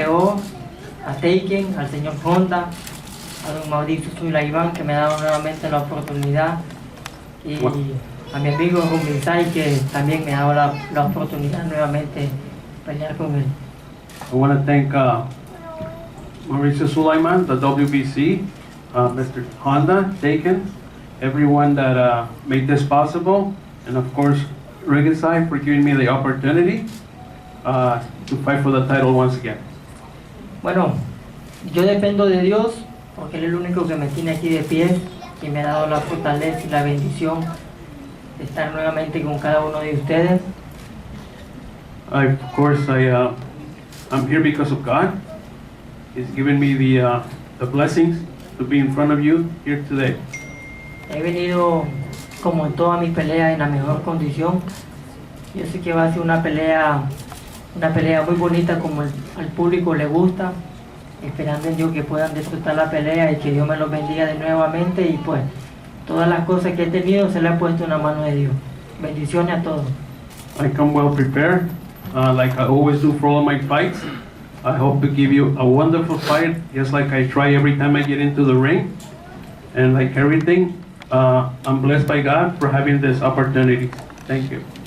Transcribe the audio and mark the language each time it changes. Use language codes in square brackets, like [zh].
[es] HBO, a Taken, al señor Honda, a don Mauricio Sulaimán, que me ha dado nuevamente la oportunidad, y a mi amigo Rungvisai, que también me ha dado la oportunidad nuevamente de pelear con él. [en] I want to thank Mauricio Sulaiman, the WBC, Mr. Honda, Taken, everyone that made this possible, and of course, Rungvisai for giving me the opportunity to fight for the title once again. [es] Bueno, yo dependo de Dios, porque Él es el único que me tiene aquí de pie y me ha dado la fortaleza y la bendición de estar nuevamente con cada uno de ustedes. [en] Of course, I'm here because of God. He's given me the blessings to be in front of you here today. [es] He venido, como en todas mis peleas, en la mejor condición. Yo sé que va a ser una pelea muy bonita, como al público le gusta, esperando en Dios que puedan disfrutar la pelea y que Dios me los bendiga de nuevamente, y pues todas las cosas que he tenido se le ha puesto en la mano de Dios. Bendiciones a todos. [en] I come well prepared, like I always do for all my fights. I hope to give you a wonderful fight, just like I try every time I get into the ring. And like everything, I'm blessed by God for having this opportunity. Thank you.